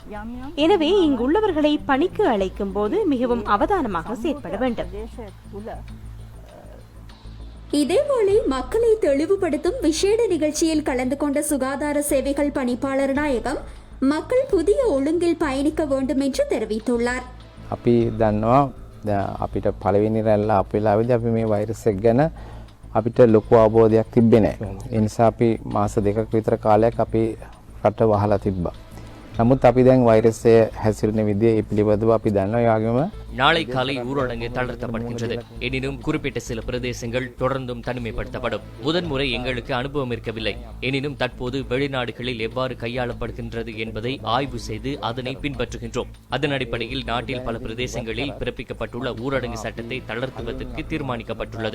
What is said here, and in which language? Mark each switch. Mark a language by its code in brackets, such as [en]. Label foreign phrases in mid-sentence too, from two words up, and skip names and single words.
[ta] எனவே இங்குள்ளவர்களை பணிக்கு அழைக்கும் போது மிகவும் அவதானமாக செயற்பட வேண்டும். இதேவேளை மக்களை தெளிவுபடுத்தும் விசேட நிகழ்ச்சியில் கலந்து கொண்ட சுகாதார சேவைகள் பணிப்பாளர் நாயகம் மக்கள் புதிய ஒழுங்கில் பயணிக்க வேண்டும் என்று தெரிவித்துள்ளார். [si] අපි දන්නවා අපිට පළවෙනි රැල්ල අප වෙලාවේදී අපි මේ වෛරස් එක ගැන අපිට ලොකු අවබෝධයක් තිබ්බේ නැහැ. ඒ නිසා අපි මාස 2ක විතර කාලයක් අපි රට වහලා තිබ්බා. නමුත් අපි දැන් වෛරසය හැසිරෙන විදිය ඒ පිළිබඳව අපි දන්නවා. ඒ වගේම [ta] நாளை காலை ஊரடங்கு தளர்த்தப்படுகின்றது. எனினும் குறிப்பிட்ட சில பிரதேசங்கள் தொடர்ந்தும் தனிமைப்படுத்தப்படும். முதன்முறை எங்களுக்கு அனுபவம் இருக்கவில்லை. எனினும் தற்போது வெளிநாடுகளில் எவ்வாறு கையாளப்படுகின்றது என்பதை ஆய்வு செய்து அதனை பின்பற்றுகின்றோம். அதன் அடிப்படையில் நாட்டில் பல பிரதேசங்களில் பிறப்பிக்கப்பட்டுள்ள ஊரடங்கு சட்டத்தை தளர்த்துவதற்கு தீர்மானிக்கப்பட்டுள்ளது.